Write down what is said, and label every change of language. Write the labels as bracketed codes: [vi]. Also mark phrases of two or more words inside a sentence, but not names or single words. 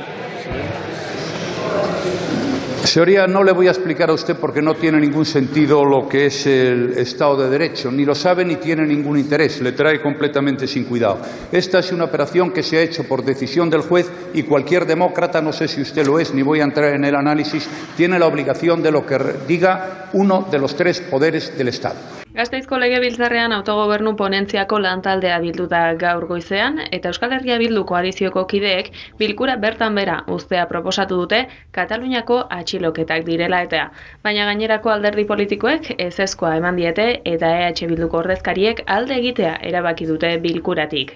[es] Señoría, no le voy a explicar a usted porque no tiene ningún sentido lo que es el Estado de Derecho. Ni lo sabe ni tiene ningún interés. Le trae completamente sin cuidado. Esta es una operación que se ha hecho por decisión del juez y cualquier demócrata, no sé si usted lo es, ni voy a entrar en el análisis, tiene la obligación de lo que diga uno de los tres poderes del Estado. [eu] Gasteizko Legebiltzarrean autogobernu ponentziako lantaldea bildu da gaur goizean eta Euskal Herria Bildu koalizioko kideek bilkura bertan bera uztea proposatu dute Kataluniako atxiloketak direla eta. Baina gainerako alderdi politikoek ezezkoa eman diete eta EH Bilduko ordezkariek alde egitea erabaki dute bilkuratik.